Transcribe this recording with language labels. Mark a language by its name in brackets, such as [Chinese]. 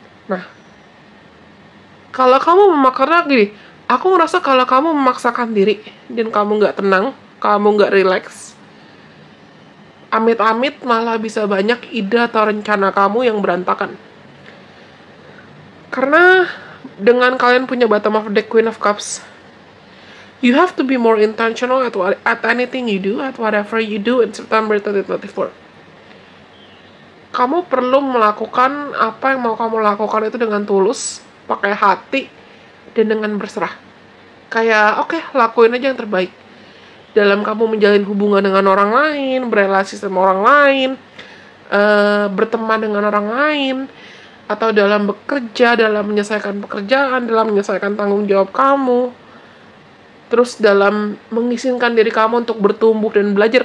[Indonesian] Nah, kalau kamu karena gini, aku ngerasa kalau kamu memaksakan diri dan kamu nggak tenang, kamu nggak relax, amit-amit malah bisa banyak ide atau rencana kamu yang berantakan. Karena dengan kalian punya [English] bottom of deck Queen of Cups, you have to be more intentional at anything you do, at whatever you do in September 2024. [Indonesian] Kamu perlu melakukan apa yang mau kamu lakukan itu dengan tulus, pakai hati, dan dengan berserah. Kayak, oke, lakuin aja yang terbaik. Dalam kamu menjalin hubungan dengan orang lain, berelasi sama orang lain, berteman dengan orang lain, atau dalam bekerja, dalam menyelesaikan pekerjaan, dalam menyelesaikan tanggung jawab kamu, terus dalam mengizinkan diri kamu untuk bertumbuh dan belajar.